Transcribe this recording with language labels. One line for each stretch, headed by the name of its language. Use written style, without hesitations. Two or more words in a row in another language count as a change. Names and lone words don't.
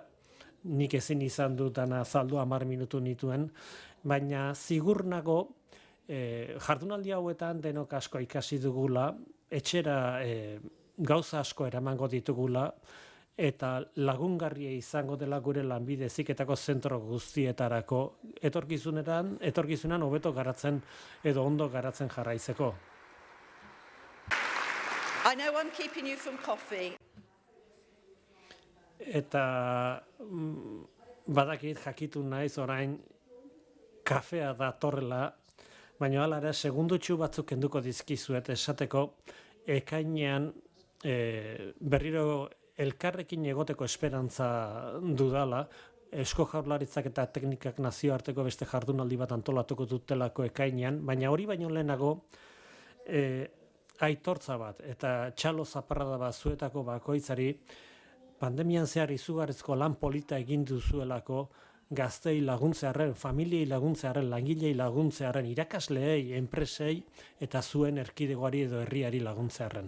Basque: Nik ezin izan dutana azaldu 10 minutu nituen, baina zigur nago jardunaldi hauetan denok asko ikasi dugula, etxera gauza asko eramango ditugula, eta lagungarria izango dela gure lanbide heziketako zentro guztietarako etorkizunan hobeto garatzen edo ondo garatzen jarraitzeko.
English: I know I'm keeping you from coffee.
Basque: Eta badakit jakitu naiz orain kafea datorrela, baina hala ere segundutxu batzuk kenduko dizkizuet esateko ekainean berriro elkarrekin egoteko esperantza dudala, Eusko Jaurlaritzak eta teknikak nazioarteko beste jardunaldi bat antolatuko dutelako ekainean, baina hori baino lehenago aitortza bat eta txalo zaparrada bat zuetako bakoitzari pandemian zehar izugarrizko lan polita egin duzuelako gaztei laguntzearen, familiei laguntzearen, langilei laguntzearen, irakasleei, enpresei eta zuen erkidegoari edo herriari laguntzearen.